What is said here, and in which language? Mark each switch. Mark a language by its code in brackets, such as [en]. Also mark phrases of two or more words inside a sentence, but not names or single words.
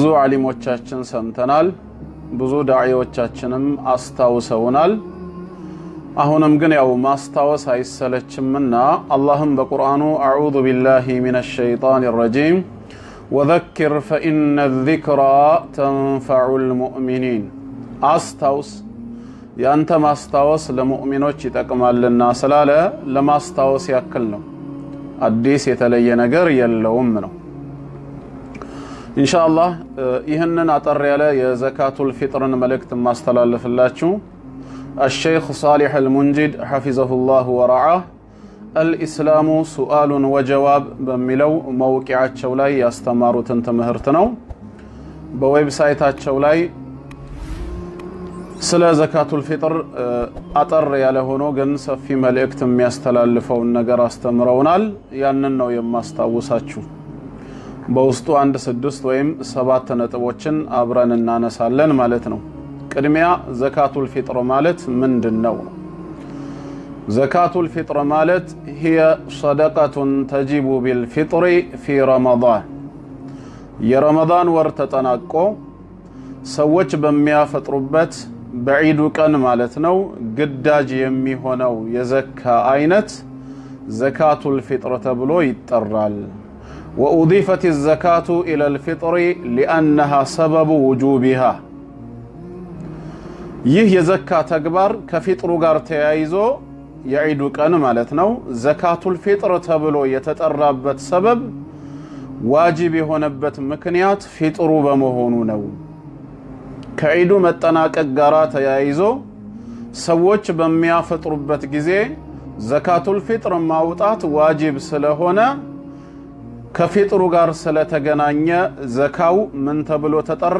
[am] ዓሊሞቻችን ሰምተናል፣ ብዙ ዳዒዎቻችንም አስታውሰውናል። አሁንም ግን ያው ማስታወስ አይሰለችምና አላህም በቁርአኑ [ar] أعوذ بالله من الشيطان الرجيم وذكر فإن الذكرى تنفع المؤمنين፣ [am] አስታውስ ያንተ ማስታወስ ለሙእሚኖች ይጠቅማልና ስላለ ለማስታወስ ያክል ነው። አዲስ የተለየ ነገር የለውም ነው። ኢንሻአላህ ይህንን አጠር ያለ የዘካቱል ፊጥርን መልእክት ማስተላለፍላችሁ [ar] الشيخ صالح المنجد حفظه الله ورعاه الإسلام سؤال وجواب [am] بملو موقعاتቸው ላይ ያስተማሩትን ትምህርት ነው። በዌብሳይታቸው ላይ ስለ ዘካቱል ፊጥር አጠር ያለ ሆኖ ግን ሰፊ መልእክት የሚያስተላልፈውን ነገር አስተምረውናል። ያንን ነው የማስታውሳችሁ። በውስጡ 1-6 ወይም 7 ነጥቦችን አብረን እናነሳለን ማለት ነው። ቅድሚያ ዘካቱል ፊጥር ማለት ምንድነው? ዘካቱል ፊጥር ማለት [ar] هي صدقة تجب بالفطر في رمضان [am] የረመዳን ወር ተጠናቆ ሰዎች በሚያፈጥሩበት በዒዱ ቀን ማለት ነው ግዳጅ የሚሆነው የዘካ አይነት ዘካቱል ፊጥር ተብሎ ይጠራል። [ar] وأضيفت الزكاة إلى الفطر لأنها سبب وجوبها [am] ይህ የዘካ ተግባር ከፊጥሩ ጋር ተያይዞ የዒዱ ቀን ማለት ነው ዘካቱል ፊጥር ተብሎ የተጠራበት ሰበብ ዋጅብ የሆነበት ምክንያት ፊጥሩ በመሆኑ ነው። ከዒዱ መጠናቀቅ ጋር ተያይዞ ሰዎች በሚያፈጥሩበት ጊዜ ዘካቱል ፊጥር ማውጣት ዋጅብ ስለሆነ ከፊጥሩ ጋር ስለተገናኘ ዘካው ምን ተብሎ ተጠራ?